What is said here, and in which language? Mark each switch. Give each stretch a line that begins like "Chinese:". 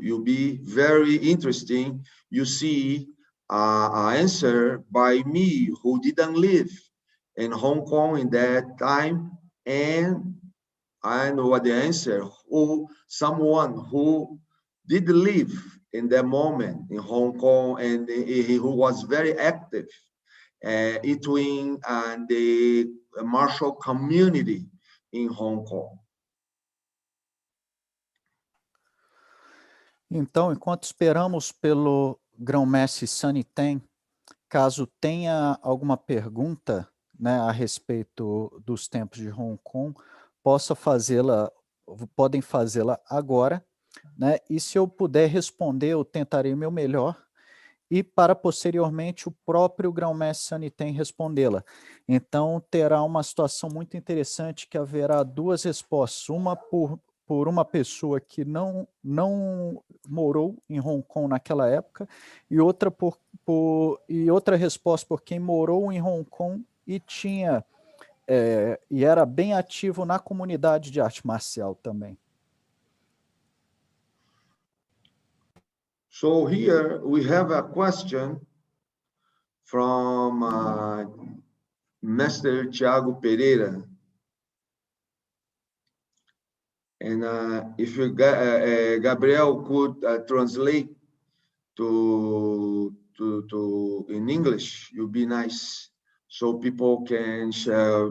English: You'll be very interesting. You see an answer by me who didn't live in Hong Kong in that time, and I know what the answer, someone who did live in that moment in Hong Kong, and who was very active between the martial community em Hong Kong.
Portuguese: Então, enquanto esperamos pelo grão-mestre Sunny Teng, caso tenha alguma pergunta, né, a respeito dos tempos de Hong Kong, podem fazê-la agora, né, e se eu puder responder, eu tentarei o meu melhor, e para posteriormente o próprio grão-mestre Sunny Teng respondê-la. Então, terá uma situação muito interessante que haverá duas respostas, uma por uma pessoa que não morou em Hong Kong naquela época, e outra outra resposta por quem morou em Hong Kong e e era bem ativo na comunidade de arte marcial também.
English: So here we have a question from Master Thiago Pereira. And if Gabriel could translate to in English, it would be nice, so people can share.